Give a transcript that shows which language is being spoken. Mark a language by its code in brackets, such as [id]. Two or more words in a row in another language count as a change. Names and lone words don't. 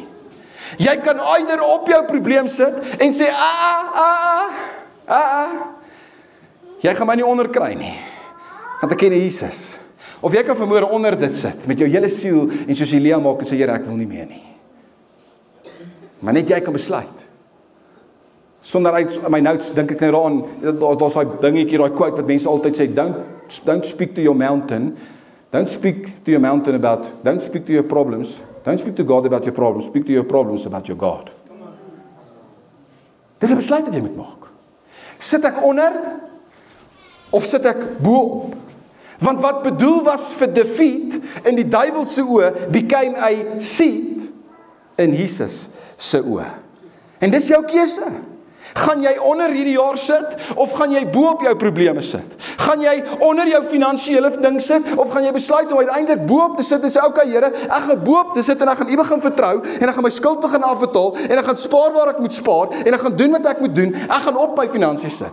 [af] Jy kan eider op jou probleem sit en sê, jy gaan my nie onderkry nie, want ek ken Jesus. Of jy kan vanmôre onder dit sit, met jou hele siel, en soos Elia maak en sê, Here, ek wil nie meer nie. Maar net jy kan besluit. Sonder uit my notes, dink ek nou daaraan, daar's daai dingetjie, daai quote wat mense altyd sê, [en] don't speak to your mountain, don't speak to your problems, don't speak to God about your problems, speak to your problems about your God. [af] Dis 'n besluit wat jy moet maak. Sit ek onder, of sit ek bo-op? Want wat bedoel was vir defeat in die duiwel se oë, [en] became a seat in Jesus [af] se oë. En dis jou keuse. Gaan jy onder hierdie jaar sit, of gaan jy bo op jou probleme sit? Gaan jy onder jou finansiële ding sit, of gaan jy besluit om uiteindelik bo op te sit en sê, okay Here, ek gaan bo op te sit en ek gaan U begin vertrou, en ek gaan my skuld begin afbetaal, en ek gaan spaar waar ek moet spaar, en ek gaan doen wat ek moet doen, ek gaan op my finansies sit?